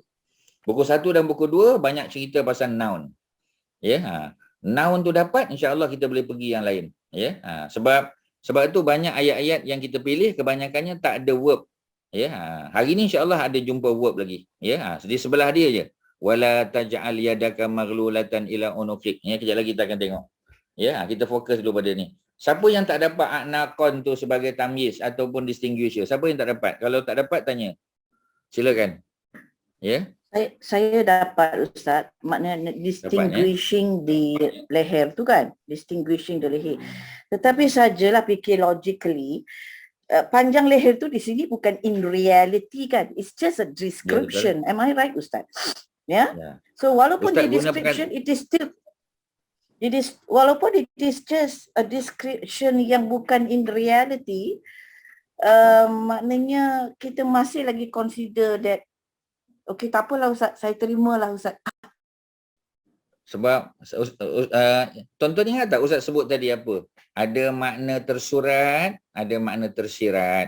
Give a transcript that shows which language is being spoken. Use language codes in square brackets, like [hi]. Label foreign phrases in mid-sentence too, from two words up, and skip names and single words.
[ms] Buku 1 dan buku 2 banyak cerita pasal noun. Ya, noun tu dapat, insya-Allah kita boleh pergi yang lain. Ya, sebab itu banyak ayat-ayat yang kita pilih, kebanyakannya tak ada verb. Ya, hari ni insya-Allah ada jumpa verb lagi. Ya, di sebelah dia je. [ar] ولا تجعل يدك مغلولة إلى عنقك. [ms] Ya, kejap lagi kita akan tengok. Ya, kita fokus dulu pada ni. Siapa yang tak dapat a'naqan tu sebagai tamyiz ataupun distinguisher? Siapa yang tak dapat? Kalau tak dapat, tanya. Silakan. Ya. Saya dapat, Ustaz. Maknanya distinguishing di leher tu kan? Distinguishing di leher. Tetapi sajalah fikir logically, panjang leher tu di sini bukan [en] in reality [ms] kan. [en] It's just a description. Am I right, [ms] Ustaz? Ya. [en] Yeah? So [ms] walaupun Ustaz di description, [en] it is [ms] walaupun [en] it is just a description [ms] yang bukan [en] in reality, [ms] maknanya kita masih lagi [en] consider that, okay, [ms] tak apalah Ustaz, saya terimalah Ustaz. Sebab tuan-tuan ingat tak Ustaz sebut tadi apa? Ada makna tersurat, ada makna tersirat.